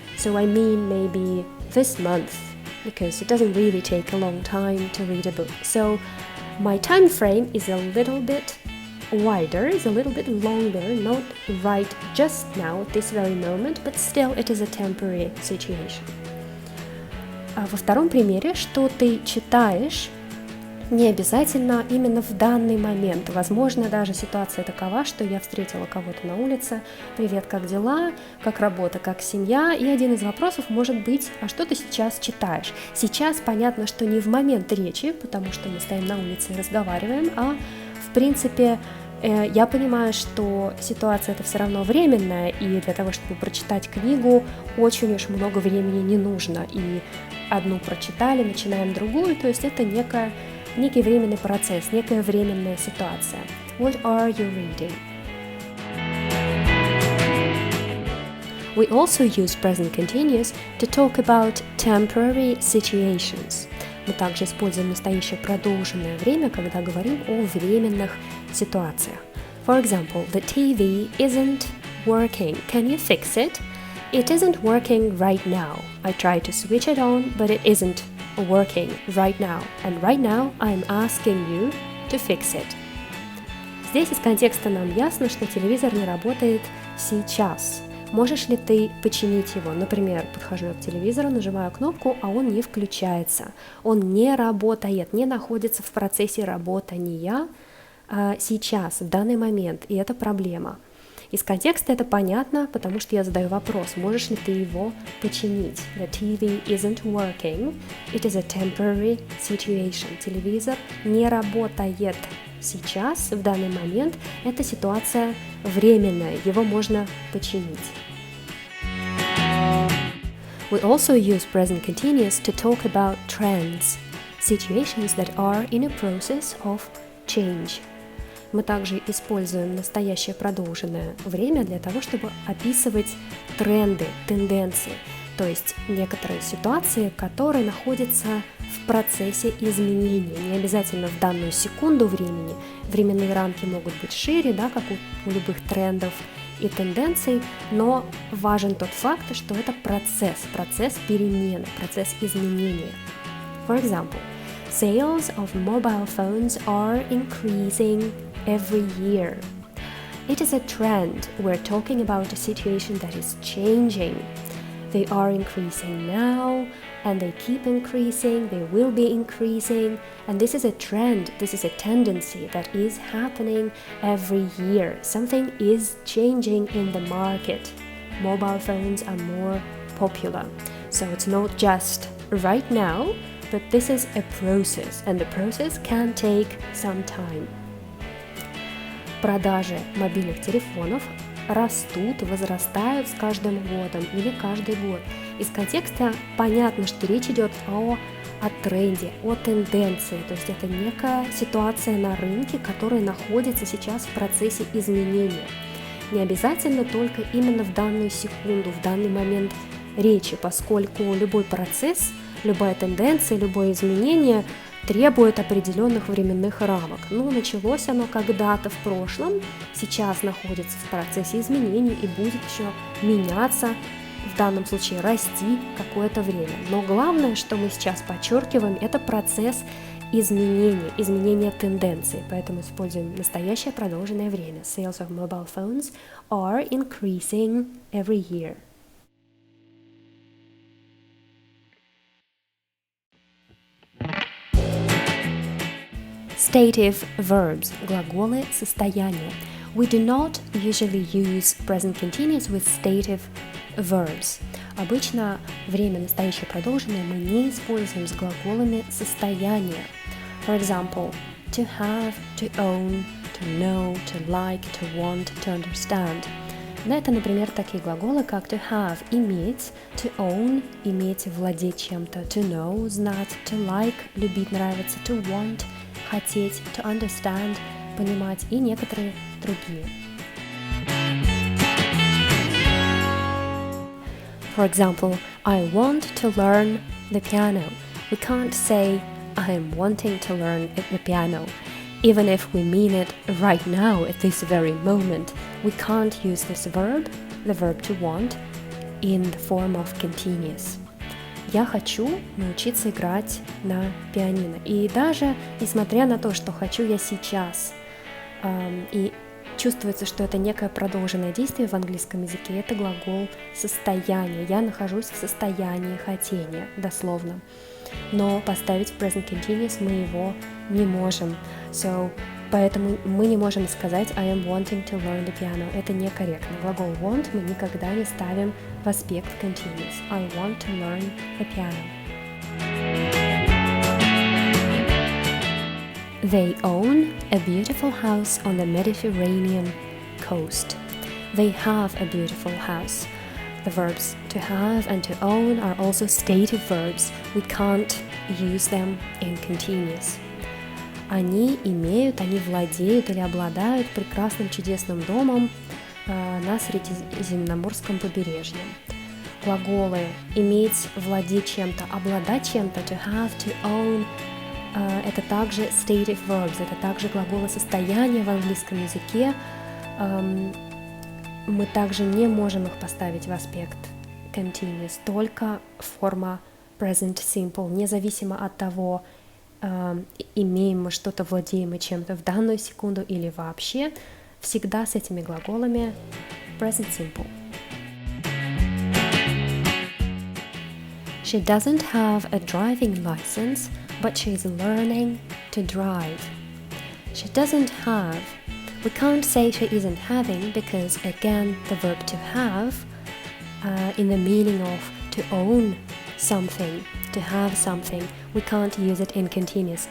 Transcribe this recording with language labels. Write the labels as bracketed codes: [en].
[en] So I mean maybe this month, because it doesn't really take a long time to read a book. So my time frame is a little bit wider, is a little bit longer, not right just now, at this very moment, but still it is a temporary situation. [ru] Во втором примере, что ты читаешь, не обязательно именно в данный момент. Возможно, даже ситуация такова, что я встретила кого-то на улице. Привет, как дела? Как работа? Как семья? И один из вопросов может быть, а что ты сейчас читаешь? Сейчас понятно, что не в момент речи, потому что мы стоим на улице и разговариваем, а в принципе я понимаю, что ситуация это все равно временная, и для того, чтобы прочитать книгу, очень уж много времени не нужно. И одну прочитали, начинаем другую, то есть это некий временный процесс, некая временная ситуация. [en] What are you reading? We also use present continuous to talk about temporary situations. [ru] Мы также используем настоящее продолженное время, когда говорим о временных ситуациях. [en] For example, the TV isn't working. Can you fix it? It isn't working right now. I tried to switch it on, but it isn't working right now. And right now I'm asking you to fix it. [ru] Здесь из контекста нам ясно, что телевизор не работает сейчас. Можешь ли ты починить его? Например, подхожу я к телевизору, нажимаю кнопку, а он не включается. Он не работает, не находится в процессе работания сейчас, в данный момент, и это проблема. Из контекста это понятно, потому что я задаю вопрос, можешь ли ты его починить? [en] The TV isn't working. It is a temporary situation. [ru] Телевизор не работает сейчас, в данный момент. Эта ситуация временная, его можно починить. [en] We also use present continuous to talk about trends, situations that are in a process of change. [ru] Мы также используем настоящее продолженное время для того, чтобы описывать тренды, тенденции, то есть некоторые ситуации, которые находятся в процессе изменения. Не обязательно в данную секунду времени. Временные рамки могут быть шире, да, как у любых трендов и тенденций, но важен тот факт, что это процесс перемены, процесс изменения. [en] For example, sales of mobile phones are increasing every year. It is a trend. We're talking about a situation that is changing. They are increasing now, and they keep increasing, they will be increasing, and this is a trend, this is a tendency that is happening every year. Something is changing in the market. Mobile phones are more popular. So it's not just right now, but this is a process, and the process can take some time. [ru] Продажи мобильных телефонов растут, возрастают с каждым годом или каждый год. Из контекста понятно, что речь идет о тренде, о тенденции, то есть это некая ситуация на рынке, которая находится сейчас в процессе изменения. Не обязательно только именно в данную секунду, в данный момент речи, поскольку любой процесс, любая тенденция, любое изменение требует определенных временных рамок. Ну, началось оно когда-то в прошлом, сейчас находится в процессе изменений и будет еще меняться, в данном случае расти какое-то время. Но главное, что мы сейчас подчеркиваем, это процесс изменения тенденции. Поэтому используем настоящее продолженное время. [en] Sales of mobile phones are increasing every year. Stative verbs – [ru] глаголы состояния. [en] We do not usually use present continuous with stative verbs. [ru] Обычно время настоящее продолженное мы не используем с глаголами состояния. [en] For example, to have, to own, to know, to like, to want, to understand. [ru] Но это, например, такие глаголы, как to have – иметь, to own – иметь, владеть чем-то, to know – знать, to like – любить, нравиться, to want – хотеть, to understand – понимать, и некоторые другие. [en] For example, I want to learn the piano. We can't say I am wanting to learn the piano. Even if we mean it right now, at this very moment, we can't use this verb, the verb to want, in the form of continuous. [ru] Я хочу научиться играть на пианино. И даже несмотря на то, что хочу я сейчас, и чувствуется, что это некое продолженное действие в английском языке, это глагол состояния. Я нахожусь в состоянии хотения, дословно. Но поставить в present continuous мы его не можем. Поэтому мы не можем сказать [en] I am wanting to learn the piano. [ru] Это некорректно. Глагол want мы никогда не ставим в аспект continuous. [en] I want to learn the piano. They own a beautiful house on the Mediterranean coast. They have a beautiful house. The verbs to have and to own are also stative verbs. We can't use them in continuous. [ru] Они имеют, они владеют или обладают прекрасным чудесным домом на Средиземноморском побережье. Глаголы иметь, владеть чем-то, обладать чем-то, to have, to own, это также stative verbs, это также глаголы состояния в английском языке. Мы также не можем их поставить в аспект continuous, только форма present simple, независимо от того, имеем мы что-то, владеем мы чем-то в данную секунду или вообще, всегда с этими глаголами present simple. [en] She doesn't have a driving license, but she's learning to drive. She doesn't have. We can't say she isn't having because, again, the verb to have in the meaning of to own something, to have something, we can't use it in continuous.